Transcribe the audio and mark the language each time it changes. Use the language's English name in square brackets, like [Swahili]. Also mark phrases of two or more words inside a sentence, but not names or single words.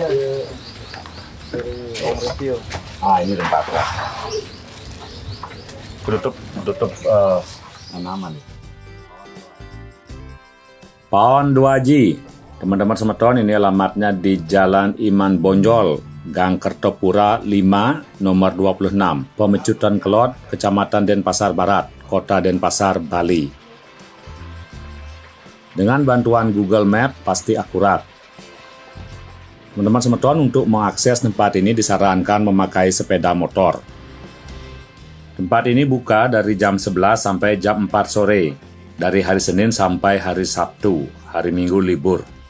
[Indonesian] Iya. Ini tempatnya. Tutup tanaman. Paon 2G, teman-teman semeton, ini alamatnya di Jalan Iman Bonjol, Gang Kertopura 5, nomor 26, Pemecutan Kelot, Kecamatan Denpasar Barat, Kota Denpasar, Bali. Dengan bantuan Google Map pasti akurat. Teman-teman semeton, untuk mengakses tempat ini disarankan memakai sepeda motor. Tempat ini buka dari jam 11 sampai jam 4 sore. Dari hari Senin sampai hari Sabtu, hari Minggu libur.